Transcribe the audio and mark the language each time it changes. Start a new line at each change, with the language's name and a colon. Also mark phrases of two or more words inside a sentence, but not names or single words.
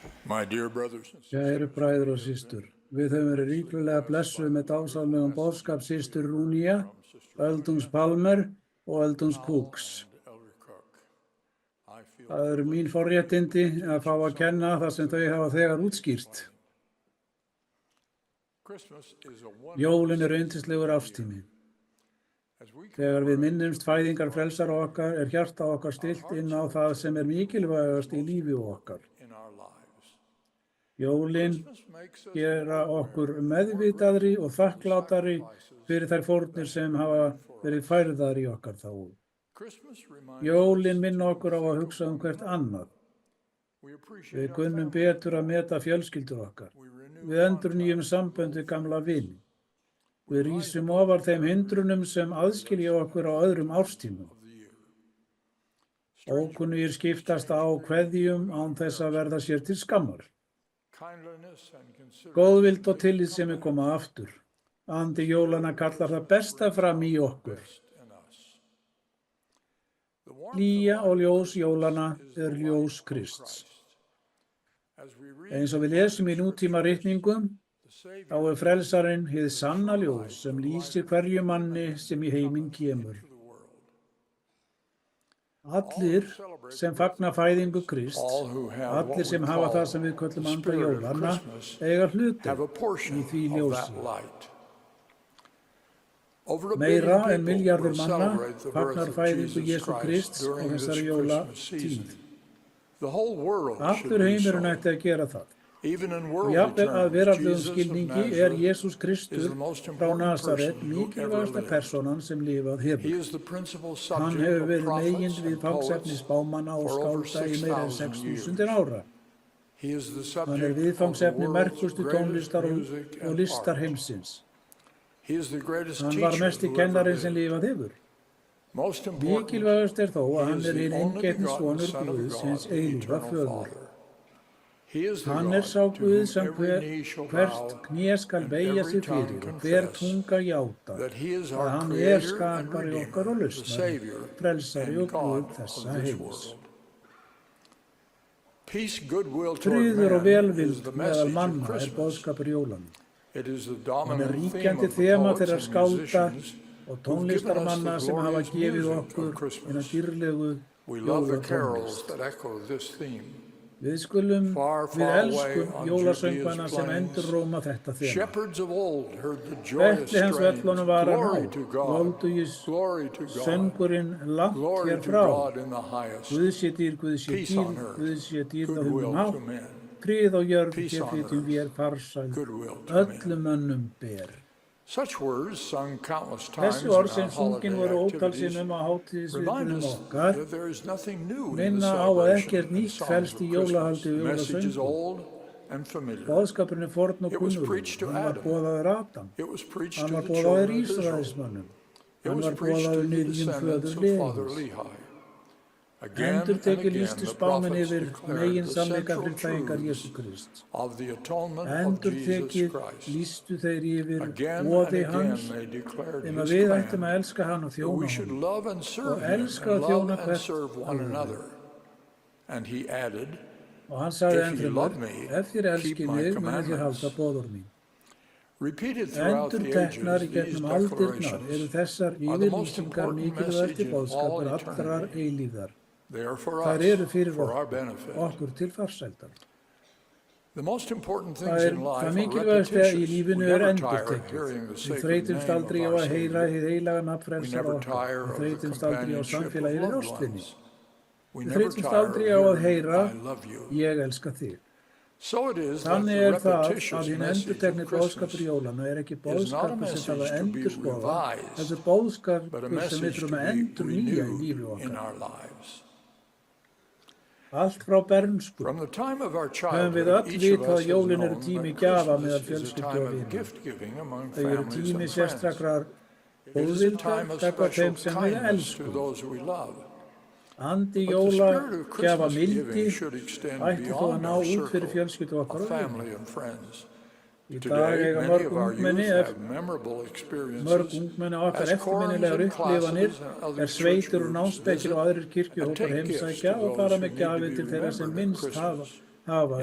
English: My dear brothers and sisters,
Icelandic: Kæru bræður og systur, við höfum verið ríkulega blessuð með dásamlegum boðskap systur Rúnía, Öldungs Palmer og Öldungs Cooks.
English: Elder Cook, I feel
Icelandic: Það eru mín forréttindi að fá að kenna það sem þau hafa þegar útskýrt.
English: Christmas is a wonderful
Icelandic: Jólin eru yndislegur árstími.
English: as we
Icelandic: Þegar við minnumst fæðingar frelsara okkar hjarta okkar stillt inn á það sem mikilvægast í lífi okkar.
English: in our lives.
Icelandic: Jólin
English: Christmas makes us
Icelandic: gera okkur meðvitaðri og þakklátari fyrir þær fórnir sem hafa verið færðar í okkar þágu.
English: Christmas reminds
Icelandic: Jólin minna okkur á að hugsa hvert annað.
English: we appreciate
Icelandic: Við
English: our
Icelandic: kunnum
English: family.
Icelandic: betur að meta fjölskyldur okkar.
English: We renew
Icelandic: Við endurnýjum sambönd við gamla vini. Við rísum ofar þeim hindrunum sem aðskilja okkur á öðrum árstímum.
English: the year.
Icelandic: Ókunnugir skiptast á kveðjum án þess að verða sér til skammar.
English: Kindliness and consideration
Icelandic: Góðvild og tillitssemi koma aftur. Andi jólanna kallar það besta fram í okkur.
English: in us. The warmth
Icelandic: Hlýja og ljós jólanna er ljós Krists.
English: as we read
Icelandic: Eins og við lesum í nútíma ritningum,
English: the Savior
Icelandic: þá er frelsarinn hið sanna ljós sem lýsir hverju manni sem í heiminn kemur.
English: to the world.
Icelandic: Allir sem fagna fæðingu Krist,
English: All who have what
Icelandic: allir sem
English: we
Icelandic: hafa
English: call
Icelandic: það sem við köllum
English: the
Icelandic: anda
English: spirit of
Icelandic: jólanna,
English: Christmas
Icelandic: eiga hluti
English: have a portion
Icelandic: í því
English: of
Icelandic: ljósi.
English: that light. Over a
Icelandic: Meira
English: billion
Icelandic: en
English: people
Icelandic: milljarður
English: will
Icelandic: manna
English: celebrate the birth
Icelandic: fagnar
English: of
Icelandic: fæðingu
English: Jesus
Icelandic: Jesú
English: Christ
Icelandic: Krists á
English: during this
Icelandic: þessari
English: Christmas season.
Icelandic: jólatíð.
English: The whole world should
Icelandic: Allur
English: be
Icelandic: heimurinn
English: so.
Icelandic: ætti að gera það.
English: Even in
Icelandic: Og
English: worldly
Icelandic: jafnvel að
English: terms,
Icelandic: veraldlegum
English: Jesus of
Icelandic: skilningi
English: Nazareth
Icelandic: Jesús
English: is
Icelandic: Kristur
English: the most
Icelandic: frá
English: important
Icelandic: Nasaret
English: person who ever
Icelandic: mikilvægasta
English: lived.
Icelandic: personan sem lifað hefur.
English: He is the principal
Icelandic: Hann
English: subject
Icelandic: hefur
English: of
Icelandic: verið
English: prophets
Icelandic: megin
English: and
Icelandic: viðfangsefni
English: poets
Icelandic: spámanna og
English: for over
Icelandic: skálda í meira en
English: 6,000 years.
Icelandic: 6.000 ára.
English: He is the
Icelandic: Hann er
English: subject of the
Icelandic: viðfangsefni
English: world's
Icelandic: merkustu
English: greatest
Icelandic: tónlistar
English: music
Icelandic: og
English: and
Icelandic: listar
English: art.
Icelandic: heimsins.
English: He is the greatest
Icelandic: Hann var
English: teacher
Icelandic: mesti
English: who ever
Icelandic: kennarinn sem
English: lived.
Icelandic: lifað hefur.
English: Most important,
Icelandic: Mikilvægast er þó að
English: he
Icelandic: hann
English: is
Icelandic: er
English: the
Icelandic: hinn
English: only
Icelandic: eingetni
English: begotten
Icelandic: sonur
English: Son of
Icelandic: Guðs,
English: God,
Icelandic: hins
English: the
Icelandic: eilífa
English: eternal
Icelandic: föður.
English: Father. He is the
Icelandic: Hann
English: God
Icelandic: er sá
English: to
Icelandic: Guð
English: whom
Icelandic: sem
English: every knee shall
Icelandic: hvert
English: bow
Icelandic: kné skal
English: and
Icelandic: beygja
English: every
Icelandic: sig
English: tongue
Icelandic: fyrir og hver
English: confess
Icelandic: tunga játa
English: that he is
Icelandic: að
English: our
Icelandic: hann er
English: creator and
Icelandic: skapari okkar og
English: redeemer, the
Icelandic: lausnari,
English: Savior
Icelandic: frelsari
English: and
Icelandic: og Guð
English: God
Icelandic: þessa
English: of this
Icelandic: heims.
English: world. Peace, goodwill toward
Icelandic: Friður og
English: man is
Icelandic: velvild
English: the
Icelandic: meðal
English: message of
Icelandic: manna er
English: Christmas.
Icelandic: boðskapur jólanna.
English: It is the
Icelandic: Hann er
English: dominant theme
Icelandic: ríkjandi
English: of the
Icelandic: þema
English: poets
Icelandic: þeirra
English: and
Icelandic: skálda
English: musicians
Icelandic: og
English: who've given us
Icelandic: tónlistarmanna
English: the
Icelandic: sem hafa
English: glorious
Icelandic: gefið
English: music
Icelandic: okkur
English: of
Icelandic: eina
English: Christmas.
Icelandic: dýrlegu
English: We love the
Icelandic: jólatónlist.
English: carols that echo this theme.
Icelandic: Við skulum,
English: Far,
Icelandic: við
English: far away
Icelandic: elskum
English: on
Icelandic: jólasöngvana
English: Judea's
Icelandic: sem
English: plains,
Icelandic: endurróma þetta þema.
English: Shepherds of old heard the joyous
Icelandic: Betlehemsvöllunum
English: strains.
Icelandic: var að
English: Glory
Icelandic: ná,
English: to God,
Icelandic: voldugis
English: glory to God,
Icelandic: söngurinn langt
English: glory
Icelandic: hér
English: to
Icelandic: frá.
English: God in the highest,
Icelandic: Guð sé dýr, Guð sé
English: peace
Icelandic: dýr,
English: on earth,
Icelandic: Guð sé dýr á
English: goodwill
Icelandic: hugum
English: to
Icelandic: hátt,
English: men,
Icelandic: frið og jörð
English: Peace
Icelandic: hér
English: on
Icelandic: flytjum
English: earth,
Icelandic: vér farsæl,
English: goodwill to men.
Icelandic: öllum mönnum ber.
English: Such words sung countless times
Icelandic: Þessi
English: in
Icelandic: orð
English: our
Icelandic: sem sungin
English: holiday
Icelandic: voru
English: activities
Icelandic: ótalsinnum á
English: remind
Icelandic: hátíðisviðburðum
English: us
Icelandic: okkar,
English: that there is nothing new in the
Icelandic: minna á að
English: celebration
Icelandic: ekkert
English: and
Icelandic: nýtt
English: songs
Icelandic: felst
English: of
Icelandic: í
English: Christmas.
Icelandic: jólahaldi
English: The
Icelandic: og
English: message is
Icelandic: jólasöngum.
English: old and familiar.
Icelandic: Boðskapurinn er forn og
English: It was
Icelandic: kunnugur,
English: preached to
Icelandic: hann var
English: Adam.
Icelandic: boðaður Adam,
English: It was preached
Icelandic: hann
English: to
Icelandic: var
English: the
Icelandic: boðaður
English: children of Israel.
Icelandic: Ísraelsmönnum,
English: It
Icelandic: hann
English: was
Icelandic: var
English: preached to
Icelandic: boðaður
English: the
Icelandic: niðjum
English: descendants
Icelandic: föður
English: of Father
Icelandic: Levíus.
English: Lehi. Again and
Icelandic: Endurtekið
English: again,
Icelandic: lýstu
English: the
Icelandic: spámenn
English: prophets
Icelandic: yfir
English: declared
Icelandic: megin
English: the
Icelandic: sannleika
English: central
Icelandic: friðþægingar
English: truths
Icelandic: Jesú Krist.
English: of the atonement of
Icelandic: Endurtekið
English: Jesus Christ.
Icelandic: lýstu þeir yfir
English: Again and
Icelandic: boði
English: again,
Icelandic: hans
English: they declared
Icelandic: um
English: his
Icelandic: að við ættum
English: plan
Icelandic: að elska hann og
English: that
Icelandic: þjóna
English: we should
Icelandic: honum.
English: love and serve
Icelandic: Og
English: him
Icelandic: elska
English: and
Icelandic: og þjóna
English: love and
Icelandic: hvert
English: serve one
Icelandic: öðru.
English: another. And he added,
Icelandic: Og hann sagði
English: If ye
Icelandic: ennfremur,
English: love me,
Icelandic: ef þér
English: keep
Icelandic: elskið
English: my
Icelandic: mig, munið þér
English: commandments.
Icelandic: halda boður mín.
English: repeated throughout the
Icelandic: Endurteknar í
English: ages, these
Icelandic: gegnum aldirnar eru
English: declarations
Icelandic: þessar
English: are the most
Icelandic: yfirlýsingar
English: important
Icelandic: mikilvægasti
English: message in all
Icelandic: boðskapur allrar
English: eternity.
Icelandic: eilíðar.
English: They are for
Icelandic: Þær
English: us,
Icelandic: eru fyrir
English: for our
Icelandic: okkur,
English: benefit.
Icelandic: okkur til farsældar.
English: The most important
Icelandic: Það
English: things
Icelandic: er
English: in life
Icelandic: það
English: are
Icelandic: mikilvægasta í
English: repetitious.
Icelandic: lífinu
English: We
Icelandic: er
English: never tire of
Icelandic: endurtekið.
English: hearing the
Icelandic: Við
English: sacred
Icelandic: þreytumst
English: name
Icelandic: aldrei á
English: of our
Icelandic: að heyra
English: Savior.
Icelandic: hið heilaga nafn
English: We
Icelandic: frelsara
English: never
Icelandic: okkar.
English: tire
Icelandic: Við
English: of the
Icelandic: þreytumst aldrei á
English: companionship of
Icelandic: samfélagi við
English: loved
Icelandic: ástinni.
English: ones. We
Icelandic: Við
English: never
Icelandic: þreytumst
English: tire of
Icelandic: aldrei á að
English: hearing,
Icelandic: heyra,
English: I love you.
Icelandic: ég elska þig.
English: So it is that
Icelandic: Þannig
English: the
Icelandic: er það
English: repetitious
Icelandic: að hinn
English: message
Icelandic: endurtekni
English: of Christmas
Icelandic: boðskapur jólanna er ekki
English: is not a
Icelandic: boðskapur sem
English: message
Icelandic: þarf að
English: to be
Icelandic: endurskoða,
English: revised,
Icelandic: þetta er
English: but a
Icelandic: boðskapur sem við
English: message to
Icelandic: þurfum að
English: be
Icelandic: endurnýja í lífi
English: renewed in
Icelandic: okkar.
English: our lives.
Icelandic: Allt frá bernsku
English: From the time of our
Icelandic: höfum við
English: childhood,
Icelandic: öll
English: each of
Icelandic: vitað
English: us
Icelandic: að
English: has
Icelandic: jólin eru
English: known
Icelandic: tími
English: that
Icelandic: gjafa meðal
English: Christmas is a
Icelandic: fjölskyldu
English: time
Icelandic: og
English: of
Icelandic: vina.
English: gift-giving among
Icelandic: Þau eru
English: families
Icelandic: tími
English: and friends.
Icelandic: sérstakrar
English: It is a
Icelandic: góðvildar
English: time of
Icelandic: gagnvart
English: special
Icelandic: þeim sem við
English: kindness to
Icelandic: elskum.
English: those we love.
Icelandic: Andi
English: But the
Icelandic: jóla
English: spirit of
Icelandic: gjafa
English: Christmas
Icelandic: mildi
English: giving should extend
Icelandic: ætti þó að
English: beyond
Icelandic: ná
English: our
Icelandic: út fyrir
English: circle
Icelandic: fjölskyldu okkar
English: of
Icelandic: og vini.
English: family and friends.
Icelandic: Í dag
English: Today,
Icelandic: eiga
English: many
Icelandic: mörg
English: of our
Icelandic: ungmenni
English: youth have memorable
Icelandic: mörg
English: experiences
Icelandic: ungmenni okkar
English: as quorums
Icelandic: eftirminnilegar
English: and
Icelandic: upplifanir
English: classes and other
Icelandic: er
English: church
Icelandic: sveitur og
English: groups
Icelandic: námsbekkir og
English: visit
Icelandic: aðrir kirkjuhópar
English: and take gifts
Icelandic: heimsækja
English: to
Icelandic: og
English: those
Icelandic: fara
English: who
Icelandic: með
English: need
Icelandic: gjafir
English: to
Icelandic: til
English: be
Icelandic: þeirra sem
English: remembered at
Icelandic: minnst
English: Christmas.